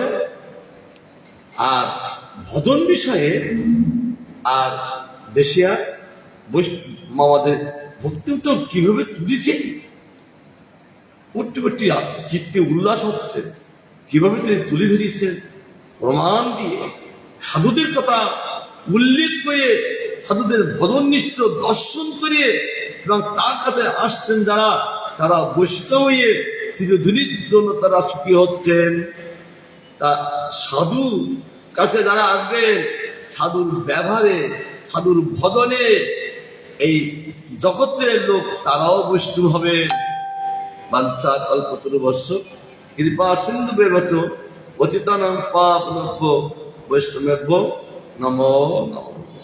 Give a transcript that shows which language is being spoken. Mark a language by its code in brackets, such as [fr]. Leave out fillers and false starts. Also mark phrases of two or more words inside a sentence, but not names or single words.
[bn] আর ভজন বিষয়ে আর বেশি আর আমাদের ভক্তি কিভাবে তুলেছে, প্রতি চিত্তে উল্লাস হচ্ছে, কিভাবে তিনি তুলে ধরিয়েছেন প্রমাণ দিয়ে, সাধুদের কথা উল্লেখ করে, সাধুদের ভজননিষ্ঠ দর্শন করে, এবং তার কাছে আসছেন যারা, তারা বৈষ্ণব হয়ে চিরদিনের জন্য তারা সুখী হচ্ছেন। তা সাধু কাছে যারা আসবেন, সাধুর ব্যবহারে, সাধুর ভজনে এই জগতের লোক তারাও বৈষ্ণব হবে। [sa] বাঞ্ছা কল্পতরুভ্যশ্চ কৃপা সিন্ধুভ্যেব পতিতানাং পাবনেভ্যো বৈষ্ণবেভ্যো নমো নমঃ।